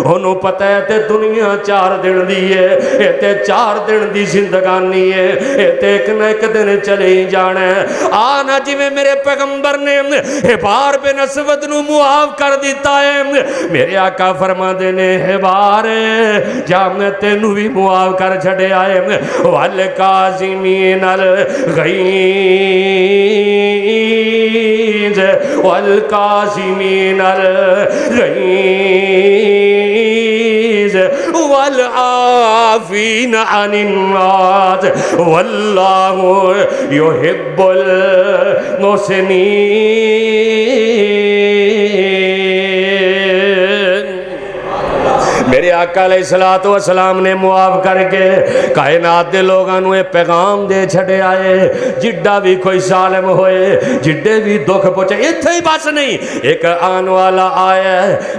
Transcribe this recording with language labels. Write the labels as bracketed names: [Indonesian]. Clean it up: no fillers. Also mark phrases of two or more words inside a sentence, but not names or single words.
[Punjabi] اونوں پتا ہے تے دنیا 4 دن دی ہے، یہ تے 4 دن دی زندگانی ہے، یہ تے ایک نہ ایک دن چلے ہی جانا ہے. آ نا جیویں میرے پیغمبر نے ہبار بن اسود نوں معاف کر دتا ہے، میرے آقا فرماتے نے ہبار جا میں تینوں بھی معاف کر چھڈیا ہے. [Arabic] والكاظمين الغيظ والكاظمين الغيظ والعافين عن الناس والله يحب المحسنين. [Punjabi] میرے آقا [Arabic] عليه الصلاة والسلام [Punjabi] نے معاف کر کے کائنات دے لوگاں کو پیغام دے چھڈے آئے. جیہڑا بھی کوئی ظالم ہووے، جیہڑے بھی دکھ پہنچے، ایتھے ہی بس نہیں، ایک آن والا آیا ہے.